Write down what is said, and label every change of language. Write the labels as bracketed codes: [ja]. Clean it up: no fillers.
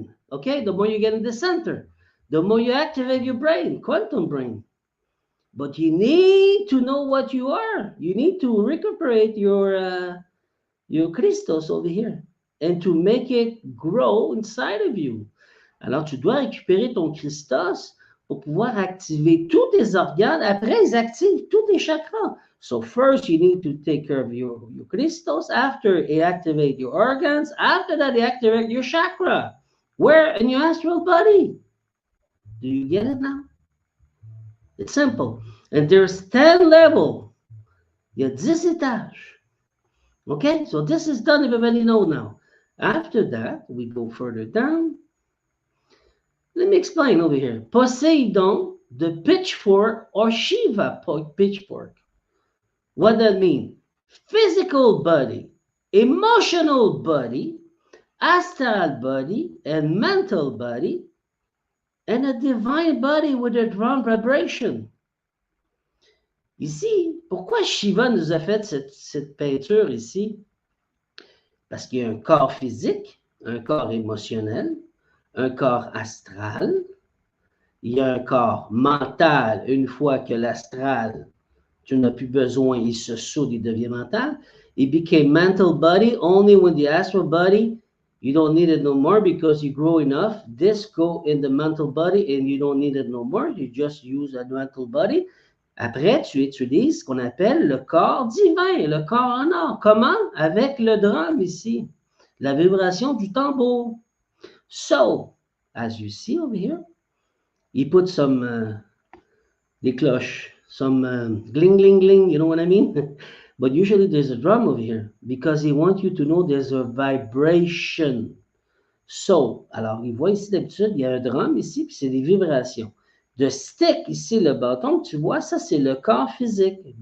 [en] Okay, the more you get in the center, the more you activate your brain, quantum brain. But you need to know what you are. You need to recuperate your Christos over here and to make it grow inside of you. [fr] Alors, tu dois récupérer ton Christos pour pouvoir activer tous tes organes. Après, ils activent tous tes chakras. [en] So first, you need to take care of your Christos. After, you activate your organs. After that, you activate your chakra. Where? In your astral body. Do you get it now? It's simple. And there's 10 levels. [fr] Il y a 10 étages. [en] Okay? So this is done, everybody know now. After that, we go further down. Let me explain over here. Poseidon, the pitchfork, or Shiva pitchfork. What that mean? Physical body, emotional body, astral body, and mental body, and a divine body with a drum vibration. [fr] Ici, pourquoi Shiva nous a fait cette peinture ici? Parce qu'il y a un corps physique, un corps émotionnel, un corps astral, il y a un corps mental. Une fois que l'astral, tu n'as plus besoin, il se soude, il devient mental. [en] It became mental body only when the astral body, you don't need it no more because you grow enough. This go in the mental body and you don't need it no more. You just use a mental body. [fr] Après, tu utilises ce qu'on appelle le corps divin, le corps en or. Comment? Avec le drum ici, la vibration du tambour. [en] So, as you see over here, he put some, [fr] des cloches, [en] some gling, gling, gling, you know what I mean? But usually there's a drum over here because he wants you to know there's a vibration. [fr] So, alors, il voit ici d'habitude, il y a un drum ici, puis c'est des vibrations. [en] The stick, [fr] ici, le bâton, tu vois, ça, c'est le corps physique.